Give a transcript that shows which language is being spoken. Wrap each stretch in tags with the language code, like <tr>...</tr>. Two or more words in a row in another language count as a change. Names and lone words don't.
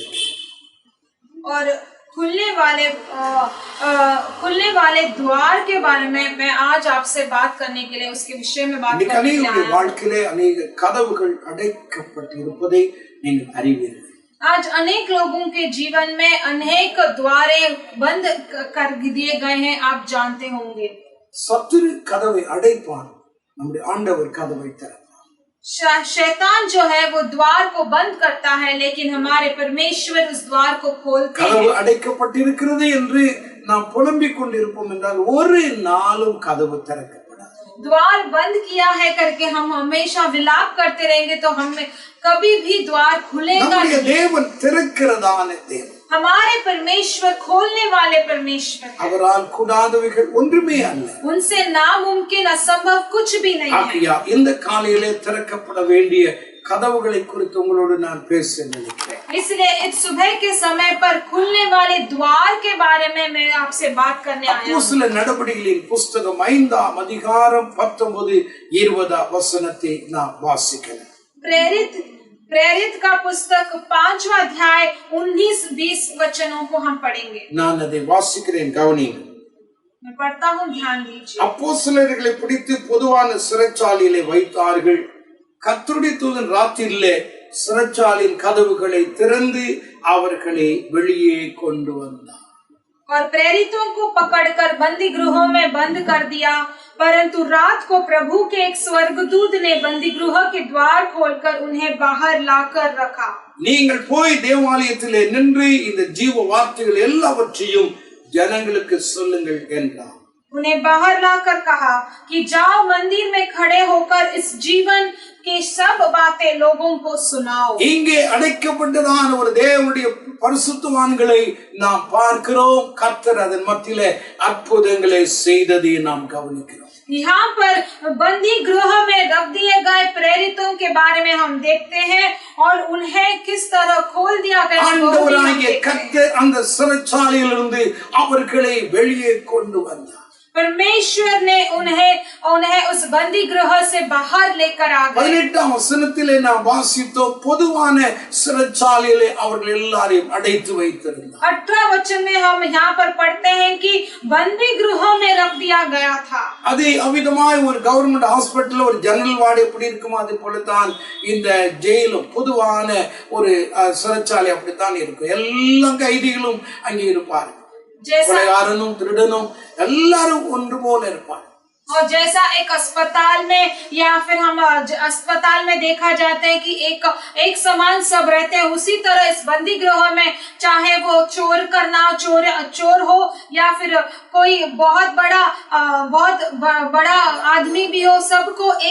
<hi>और खुलने वाले द्वार के बारे में मैं आज आपसे बात करने के लिए उसके विषय में बात</hi> <ta>இன்னைக்கு</ta> <hi>करने के लिए</hi> <ta>அநேகருடைய</ta> <hi>आया हूं।</hi> <ta>வாழ்க்கையிலே அநேக கதவுகள் அடைக்கப்பட்டிருப்பதை நீங்கள் அறிவீர்கள்.</ta> <hi>आज अनेक लोगों के जीवन में अनेक द्वारे बंद कर दिए गए हैं, आप जानते होंगे।</hi> <ta>சத்துரு கதவை அடைப்பான், நம்முடைய ஆண்டவர் கதவை திறப்பார்.</ta> <hi>शैतान जो है वो द्वार को बंद करता है, लेकिन हमारे परमेश्वर उस द्वार को खोलते</hi> <ta>கதவு</ta> <hi>हैं।</hi> <ta>அடைக்கப்பட்டிருக்கிறது என்று நாம் புலம்பிக் கொண்டிருப்போம் என்றால் ஒரு நாளும் கதவு திறக்கப்படாது.</ta> <hi>द्वार बंद किया है करके हम हमेशा विलाप करते रहेंगे तो हमें कभी भी द्वार खुलेगा</hi> <ta>நம்முடைய</ta> <hi>नहीं।</hi> <ta>தேவன் திறக்கிறதான தேவன்.</ta> <hi>हमारे परमेश्वर खोलने वाले परमेश्वर हैं।</hi> <ta>அவரால் கூடாதவைகள் ஒன்றுமே அல்ல.</ta> <hi>उनसे नामुमकिन असंभव कुछ भी नहीं है।</hi> <ta>ஆகையா இந்த காலையிலே திறக்கப்பட வேண்டிய கதவுகளை குறித்து உங்களோடு நான் பேச நினைக்கிறேன்.</ta> <hi>इसलिए इस सुबह के समय पर खुलने वाले द्वार के बारे में मैं आपसे बात करने आया हूँ।</hi> <ta>அப்போஸ்தலர் நடபடிகளின் புஸ்தகம் 5ஆம் அதிகாரம் 19-20 வசனத்தை நாம் வாசிக்கலாம்.</ta> <hi>प्रेरित का पुस्तक 5वां अध्याय 19-20 वचनों को हम पढ़ेंगे।</hi> <ta>நான் அதை வாசிக்கிறேன், கவனியுங்கள்.</ta> <hi>मैं पढ़ता हूँ, ध्यान दीजिए।</hi> <ta>அப்போஸ்தலர்களை பிடித்து பொதுவான சிறைச்சாலையிலே வைத்தார்கள். கர்த்தருடைய தூதன் ராத்திரியிலே சிறைச்சாலையின் கதவுகளை திறந்து அவர்களை வெளியே கொண்டு வந்தார்.</ta> <hi>और प्रेरितों को पकड़कर बंदी गृहों में बंद कर दिया। परंतु रात को प्रभु के एक स्वर्गदूत ने बंदी गृह के द्वार खोलकर उन्हें बाहर लाकर रखा।</hi> <ta>நீங்கள் போய் தேவாலயத்திலே நின்று இந்த ஜீவ வார்த்தைகள் எல்லாவற்றையும் ஜனங்களுக்கு சொல்லுங்கள் என்றார்.</ta> <hi>उन्हें बाहर लाकर कहा कि जाओ मंदिर में खड़े होकर इस जीवन की सब बातें लोगों को सुनाओ।</hi> <ta>இங்கே அடைக்கப்பட்டதான ஒரு தேவனுடைய பரிசுத்தவான்களை நாம் பார்க்கிறோம். கர்த்தர் அதன் மத்தியிலே அற்புதங்களை செய்ததை நாம் கவனிக்கிறோம்.</ta> <hi>यहाँ पर बंदी गृह में रख दिए गए प्रेरितों के बारे में हम देखते हैं और उन्हें किस तरह खोल दिया गया।</hi> <ta>ஆண்டவராகிய கர்த்தர் அந்த சிறைச்சாலையிலிருந்து அவர்களை வெளியே கொண்டு வந்தார்.</ta> <hi>परमेश्वर ने उन्हें उस बंदी गृह से बाहर लेकर आ गए।</hi> <ta>18ஆம் வசனத்திலே நாம் வாசித்தோம், பொதுவான சிறைச்சாலையிலே அவர்கள் எல்லாரையும் அடைத்து வைத்திருந்தார்.</ta> <hi>18 वचन में हम यहाँ पर पढ़ते हैं कि बंदी गृह में रख दिया गया था।</hi> <ta>அது அவிதமாய் ஒரு</ta> <en>government hospital</en> <ta>ஒரு</ta> <en>general ward</en> <ta>எப்படி இருக்குமோ அது போலதான் இந்த ஜெயிலும் பொதுவான ஒரு சிறைச்சாலை அப்படித்தான் இருக்கும். எல்லா கைதிகளும் அங்கே இருப்பார்கள். கொலைகாரனும் திருடனும் எல்லாரும் ஒன்று போல இருப்பார்.</ta> <hi>और जैसा एक अस्पताल में या फिर हम अस्पताल में देखा जाता है कि एक समान सब रहते हैं, उसी तरह इस बंदी गृह में चाहे वो चोर हो या फिर कोई बहुत बड़ा आदमी भी हो, सबको एक</hi>